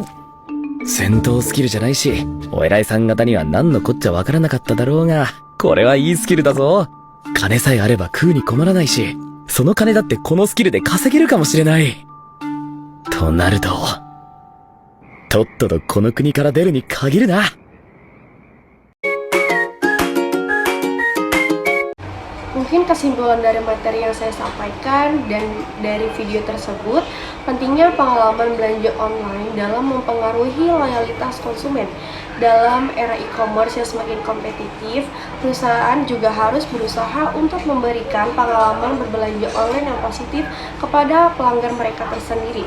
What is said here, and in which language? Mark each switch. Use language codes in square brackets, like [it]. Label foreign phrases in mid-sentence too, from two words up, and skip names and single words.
[ja] 戦闘スキルじゃないし、お偉いさん方には何のこっちゃわからなかっただろうが、これはいいスキルだぞ。金さえあれば食うに困らないし、その金だってこのスキルで稼げるかもしれない。となると、とっととこの国から出るに限るな。 [id] Mungkin kesimpulan dari materi yang saya sampaikan dan dari video tersebut, pentingnya pengalaman belanja online dalam mempengaruhi loyalitas konsumen. Dalam era e-commerce yang semakin kompetitif, perusahaan juga harus berusaha untuk memberikan pengalaman berbelanja online yang positif kepada pelanggan mereka tersendiri.